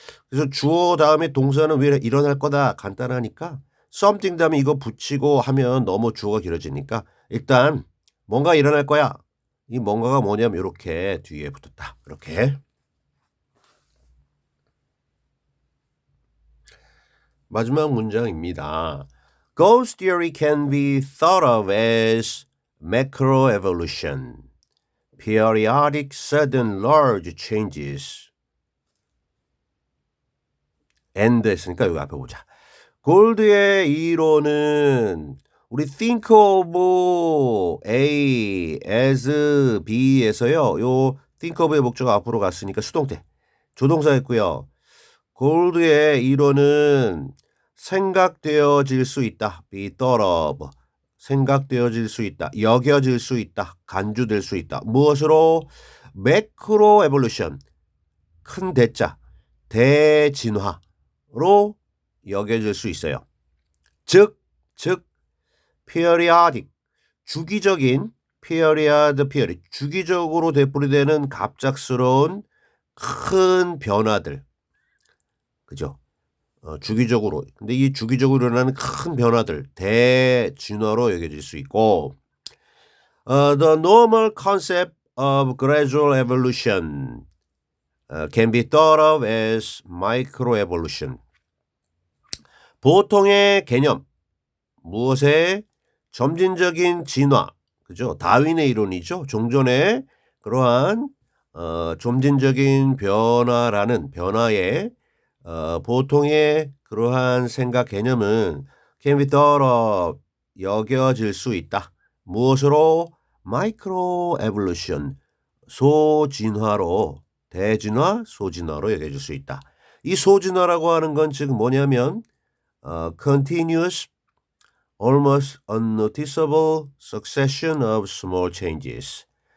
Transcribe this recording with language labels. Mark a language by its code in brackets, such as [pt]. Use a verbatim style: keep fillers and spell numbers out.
[ko] 그래서 주어 다음에 동사는 왜 일어날 거다 간단하니까 something 다음에 이거 붙이고 하면 너무 주어가 길어지니까 일단 뭔가 일어날 거야. 이 뭔가가 뭐냐면 이렇게 뒤에 붙었다. 이렇게 마지막 문장입니다. [en] Ghost theory can be thought of as macroevolution, periodic sudden large changes. [ko] and 했으니까 여기 앞에 보자. 골드의 이론은 우리 [en] think of A as B [ko] 에서요. 요 think of의 목적이 앞으로 갔으니까 수동태. 조동사 했고요. 골드의 이론은 생각되어질 수 있다. [en] be thought of. [ko] 생각되어질 수 있다. 여겨질 수 있다. 간주될 수 있다. 무엇으로? 매크로 에볼루션. 큰 대자. 대진화로 여겨질 수 있어요. 즉, 즉 periodic 주기적인 period period 주기적으로 되풀이되는 갑작스러운 큰 변화들. 그죠? 어, 주기적으로. 근데 이 주기적으로 일어나는 큰 변화들 대진화로 여겨질 수 있고 어, [en] the normal concept of gradual evolution uh, can be thought of as microevolution. [ko] 보통의 개념 무엇의 점진적인 진화 그죠 다윈의 이론이죠 종전에 그러한 어, 점진적인 변화라는 변화의 어, 보통의 그러한 생각 개념은 [en] can be thought of [ko] 여겨질 수 있다 무엇으로 마이크로 에볼루션 소진화로 대진화 소진화로 여겨질 수 있다 이 소진화라고 하는 건 지금 뭐냐면 어, [en] continuous almost unnoticeable succession of small changes.